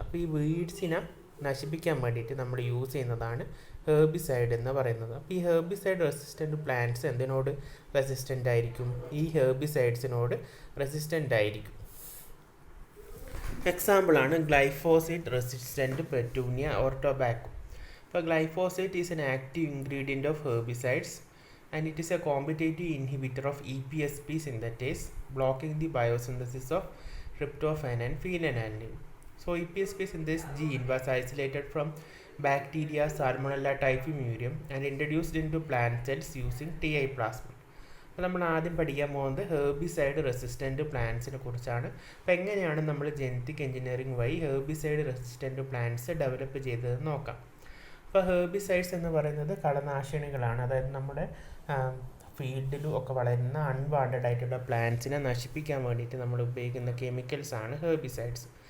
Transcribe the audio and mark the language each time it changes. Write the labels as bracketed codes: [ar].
[ml] അപ്പോൾ ഈ വീഡ്സിനെ നശിപ്പിക്കാൻ വേണ്ടിയിട്ട് നമ്മൾ യൂസ് ചെയ്യുന്നതാണ് ഹെർബിസൈഡ് എന്ന് പറയുന്നത്. അപ്പോൾ ഈ ഹെർബിസൈഡ് റെസിസ്റ്റൻറ്റ് പ്ലാന്റ്സ് എന്തിനോട് റെസിസ്റ്റൻ്റ് ആയിരിക്കും? ഈ ഹെർബിസൈഡ്സിനോട് റെസിസ്റ്റൻ്റ് ആയിരിക്കും. എക്സാമ്പിളാണ് glyphosate resistant petunia or tobacco. [en] അപ്പോൾ glyphosate is an active ingredient of herbicides and it is a competitive inhibitor of EPSP synthetase, blocking the biosynthesis of tryptophan and phenylalanine. So EPSP synthase gene was isolated from bacteria Salmonella typhimurium and introduced into plant cells using TI plasmid. [ml] അപ്പോൾ നമ്മൾ ആദ്യം പഠിക്കാൻ പോകുന്നത് herbicide resistant പ്ലാന്റ്സിനെ കുറിച്ചാണ്. അപ്പോൾ എങ്ങനെയാണ് നമ്മൾ genetic engineering വഴി ഹെർബിസൈഡ് റെസിസ്റ്റൻറ്റ് പ്ലാന്റ്സ് ഡെവലപ്പ് ചെയ്തതെന്ന് നോക്കാം. അപ്പോൾ ഹെർബിസൈഡ്സ് എന്ന് പറയുന്നത് കളനാശിനികളാണ്. അതായത് നമ്മുടെ ഫീൽഡിലും ഒക്കെ വളരുന്ന അൺവാണ്ടഡ് ആയിട്ടുള്ള പ്ലാന്റ്സിനെ നശിപ്പിക്കാൻ വേണ്ടിയിട്ട് നമ്മൾ ഉപയോഗിക്കുന്ന കെമിക്കൽസ് ആണ് ഹെർബിസൈഡ്സ്.